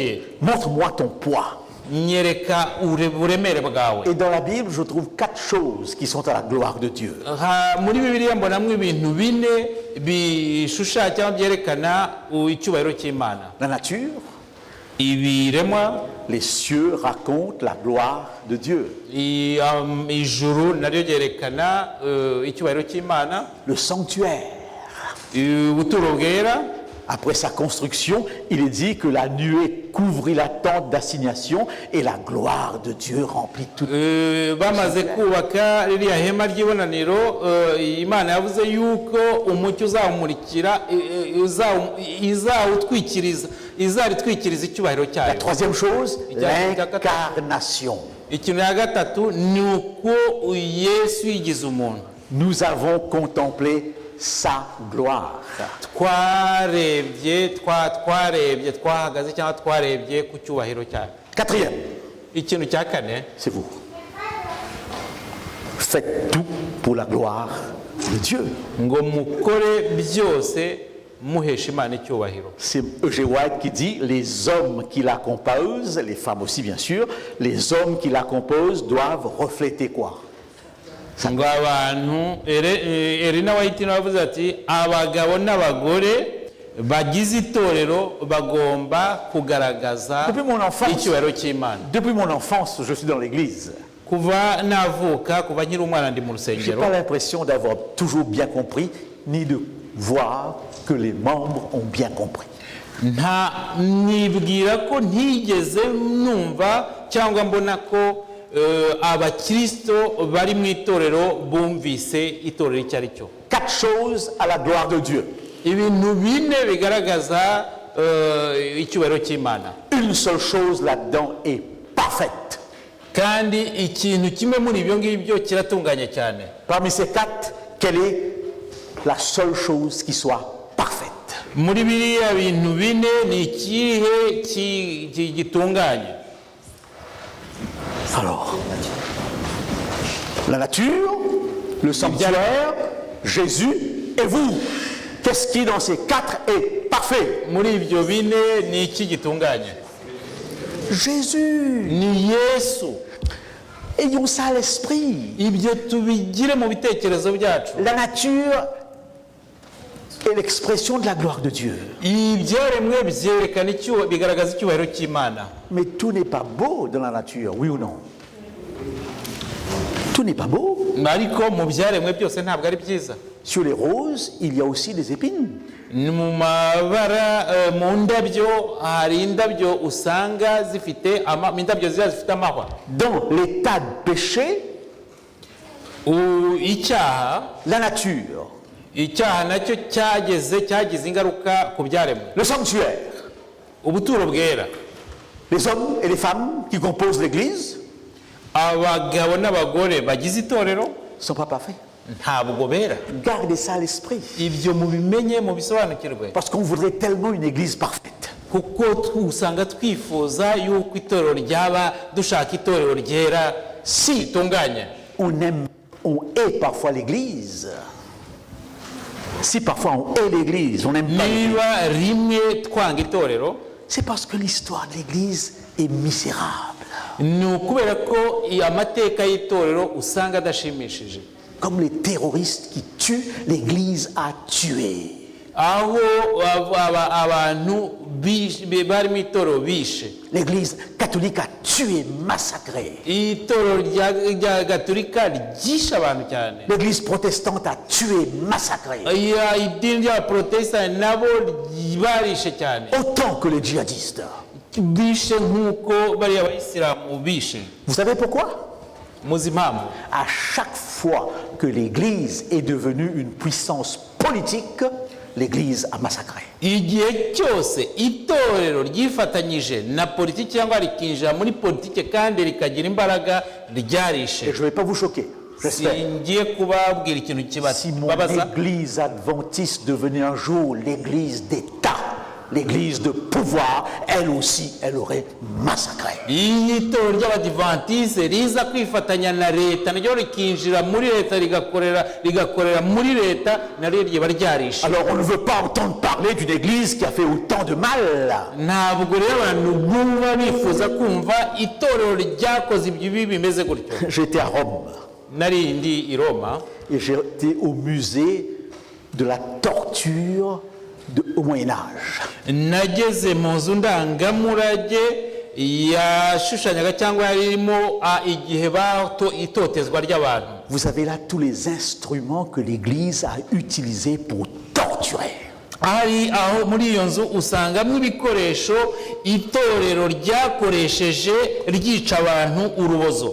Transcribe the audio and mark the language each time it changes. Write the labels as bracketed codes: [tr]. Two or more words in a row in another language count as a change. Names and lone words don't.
[fr] Montre-moi ton poids. [rw] nyereka uburemere bwawe. [fr] Et dans la Bible, je trouve 4 choses qui sont à la gloire de Dieu. [rw] Muri bibiliya mbonamo ibintu bine bishushanya cyangwa byerekana icyubahiro cy'Imana. [fr] La nature, [rw] ibiremwa, [fr] les cieux racontent la gloire de Dieu. [rw] ijuru naryo ryerekana icyubahiro cy'Imana. [fr] Le sanctuaire. [rw] Ubuturo bwera. [fr] Après sa construction, il est dit que la nuée couvrit la tente d'assignation et la gloire de Dieu remplit toute. [rw] Bamaze kubaka ririya hema ry'ibonaniro, Imana yavuze yuko umucyo uzawumurikira, izaritwikiriza icyubahiro cyayo. [fr] La troisième chose, l'incarnation. [rw] Ikintu ya gatatu ni uko Yesu yigize umuntu. [fr] Nous avons contemplé sa gloire. [rw] Twahagaze cyangwa twarebye ku cyubahiro cyayo. [fr] Quatrième, [rw] ikintu cya kane, [fr] c'est vous. Faites tout pour la gloire de Dieu. [rw] ngo mukore byose muhesha Imana icyubahiro. [fr] C'est Eugene White qui dit les hommes qui la composent, les femmes aussi bien sûr, les hommes qui la composent doivent refléter quoi? [rw] ngo abantu Elena White navuze ati abagabo n'abagore bagize itorero bagomba kugaragaza icyubahiro cy'Imana. [fr] Depuis mon enfance, je suis dans l'église. [rw] Kuva navuka, kuva nkiri umwana ndi mu [fr] J'ai [rw] rusengero. [fr] pas l'impression d'avoir toujours bien compris, ni de voir que les membres ont bien compris. [rw] Nibwira ko ntigeze numva cyangwa mbona ko abakristo bari mu itorero bumvise itorero icyo ari cyo. [fr] 4 choses à la gloire de Dieu. [rw] Ibintu bine bigaragaza icyubahiro cy'Imana. [fr] Une seule chose là-dedans est parfaite. [rw] Kandi ikintu kimwe muri ibyo ngibyo kiratunganye cyane. [fr] Parmi ces 4, quelle est la seule chose qui soit parfaite? [rw] Muri biriya bintu bine ni ikihe gitunganye? [fr] Alors, la nature, le sanctuaire, Jésus et vous. Qu'est-ce qui dans ces 4 est parfait? [rw] Muri ibyo bine ni iki gitunganye? [fr] Jésus. [rw] Ni Yesu. [fr] Ayons ça à l'esprit. [rw] Ibyo tubigire mu bitekerezo byacu. [fr] La nature est l'expression de la gloire de Dieu. [rw] Ibyaremwe byerekana bigaragaza icyubahiro cy'Imana. [fr] Mais tout n'est pas beau dans la nature, oui ou non? Tout n'est pas beau. [rw] Ariko mu byaremwe byose ntabwo ari byiza. [fr] Sur les roses, il y a aussi des épines. [rw] Mu mabara mu ndabyo hari indabyo usanga zifite indabyo zifite amahwa. [fr] Dans l'état de péché, [rw] icyaha, [fr] la nature, [rw] icyaha nacyo cyagize ingaruka ku byaremwe. [fr] le sanctuaire, [rw] ubuturo bwera, [fr] les hommes et les femmes qui composent l'église [rw] abagabo n'abagore bagize itorero [fr] ne sont pas parfaits. [rw] ntabwo bera. [fr] Gardez ça à l'esprit. [rw] Ibyo mubimenye mubisobanukirwe. [fr] Parce qu'on voudrait tellement une église parfaite. [rw] Kuko usanga twifuza yuko itorero ryaba dushaka itorero ryera si tunganye. [fr] On hait parfois l'église. Si parfois on hait l'église, on n'aime pas l'église. [rw] Niba rimwe twanga itorero, [fr] c'est parce que l'histoire de l'église est misérable. [rw] Ni ukubera ko amateka y'itorero usanga adashimishije. [fr] Comme les terroristes qui tuent, l'église a tué. [rw] Aho abantu bari mu itorero bishe. [fr] L'église catholique a tué, massacré. [rw] Itorero rya gatolika ryishe abantu cyane. [fr] L'église protestante a tué, massacré. [rw] Idini ry'abaprotestani nabo barishe cyane. [fr] Autant que les djihadistes. [rw] Bishe nk'uko bariya bayisilamu bishe. [fr] Vous savez pourquoi? À chaque fois que l'Église est devenue une puissance politique, l'Église a massacré. [rw] Igihe cyose itorero ryifatanyije na politiki cyangwa rikinjira muri politiki kandi rikagira imbaraga ryarishe. [fr] Et je ne vais pas vous choquer. [rw] Singiye kubabwira ikintu [fr] Si mon Église adventiste devenait un jour l'Église d'État, l'église de pouvoir, elle aussi, elle aurait massacré. [rw] iyo itorero ry'abadivantisite riza kwifatanya na leta naryo rikinjira muri leta rigakorera muri leta naryo riba ryarishe. [fr] Alors on ne veut pas entendre parler d'une église qui a fait autant de mal. [rw] ntabwo rero abantu bumva bifuza kumva itorero ryakoze ibyo bibi bimeze gutyo. [fr] J'étais à Rome [rw] nari ndi i Roma [fr] et j'étais au musée de la torture au Moyen-Âge. [rw] nageze mu nzu ndangamurage yashushanyaga cyangwa yarimo igihe itotezwa ry'abantu. [fr] Vous avez là tous les instruments que l'Église a utilisés pour torturer. [rw] hari aho muri iyo nzu usangamo ibikoresho itorero ryakoresheje ryica abantu urubozo.